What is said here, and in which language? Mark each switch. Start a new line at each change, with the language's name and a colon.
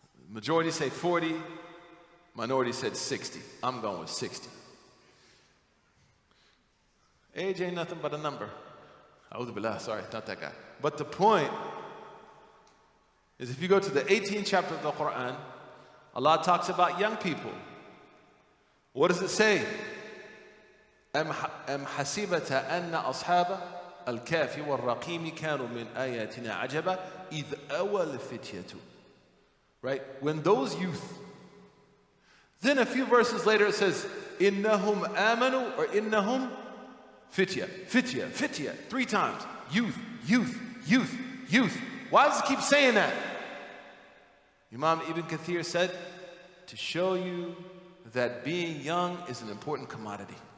English: Majority say 40, minority said 60. I'm going with 60. Age ain't nothing but a number. A'udhu billah, sorry, not that guy. But the point is, if you go to the 18th chapter of the Quran, Allah talks about young people. What does it say?
Arabic: أم حسبت أن أصحاب الكهف والرقيم كانوا من آياتنا عجبا إذ أوى الفتية.
English: Right? When those youth. Then a few verses later it says
Arabic: إنهم آمنوا
English: or
Arabic: إنهم فتية. فتية, فتية.
English: 3 times. Youth, youth, youth, youth. Why does it keep saying that? Imam Ibn Kathir said, to show you that being young is an important commodity.